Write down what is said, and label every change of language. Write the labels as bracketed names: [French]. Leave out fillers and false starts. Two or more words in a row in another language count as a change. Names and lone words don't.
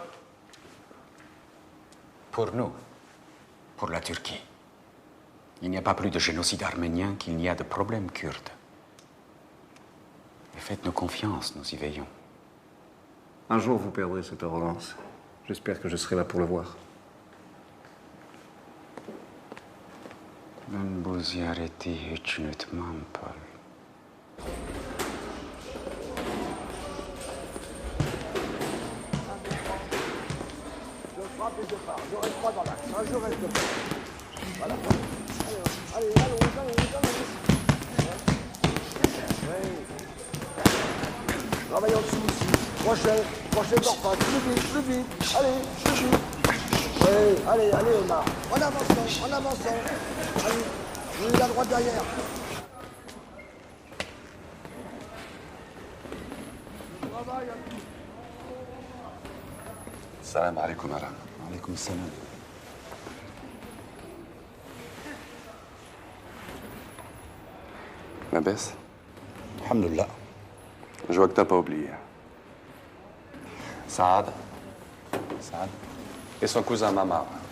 [French] Pour nous, pour la Turquie, il n'y a pas plus de génocide arménien qu'il n'y a de problème kurde. Et faites-nous confiance, nous y veillons. Un jour, vous perdrez cette arrogance. J'espère que je serai là pour le voir. [Turkish] Ben bu ziyareti hiç unutmam, Paul. [French] Je frappe et je pars. Je reste pas dans l'axe. Je reste pas. Voilà. Allez, travaille en dessous aussi. Crochet, dors pas. Plus vite. Allez, plus vite. Oui, allez, Omar. En avançant. Allez, oui, la droite derrière. [Arabic] سلام عليكم, Aram. عليكم سلام. لا باس? Alhamdulillah. [French] Je vois que t'as pas oublié. Saad. Et son cousin Mamar.